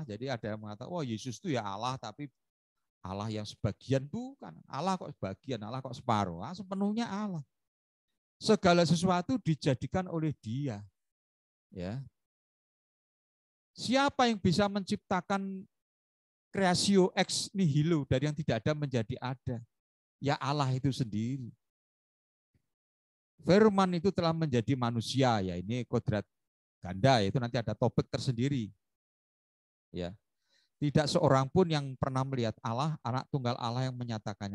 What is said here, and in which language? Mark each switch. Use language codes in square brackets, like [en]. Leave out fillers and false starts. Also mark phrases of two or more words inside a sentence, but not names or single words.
[id] Jadi ada yang mengatakan, oh Yesus itu ya Allah, tapi Allah yang sebagian, bukan. Allah kok sebagian, Allah kok separuh. Sepenuhnya Allah. Segala sesuatu dijadikan oleh Dia. Ya. Siapa yang bisa menciptakan [la] creatio ex nihilo, [id] dari yang tidak ada menjadi ada? Ya Allah itu sendiri. Firman itu telah menjadi manusia, ya ini kodrat ganda, itu nanti ada topik tersendiri. Ya. Tidak seorang pun yang pernah melihat Allah, anak tunggal Allah yang menyatakannya.